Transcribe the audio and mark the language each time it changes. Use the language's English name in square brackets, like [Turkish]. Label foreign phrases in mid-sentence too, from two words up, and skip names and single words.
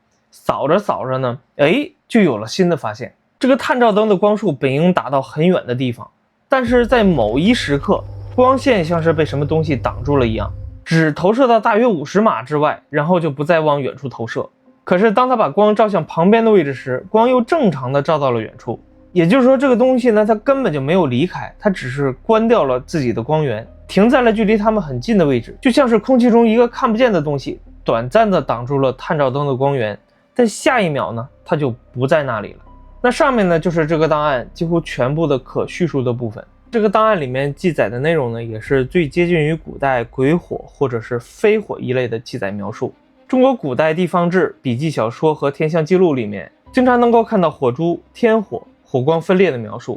[Chinese] 掃着掃着呢，就有了新的發現。這個探照燈的光束本應打到很遠的地方，但是在某一時刻，光線像是被什麼東西擋住了一樣，只投射到大約50碼之外，然後就不再往遠處投射。可是當他把光照向旁邊的位置時，光又正常的照到了遠處。也就是說，這個東西呢，它根本就沒有離開，它只是關掉了自己的光源，停在了距離他們很近的位置，就像是空氣中一個看不見的東西短暫的擋住了探照燈的光源，但下一秒呢，它就不在那裡了。那上面呢，就是这個檔案幾乎全部的可敘述的部分。這個檔案裡面記載的內容呢，也是最接近於古代鬼火或者是飛火一類的記載描述。中國古代地方志、筆記小說和天象記錄裡面，經常能夠看到火珠、天火、火光分裂的描述。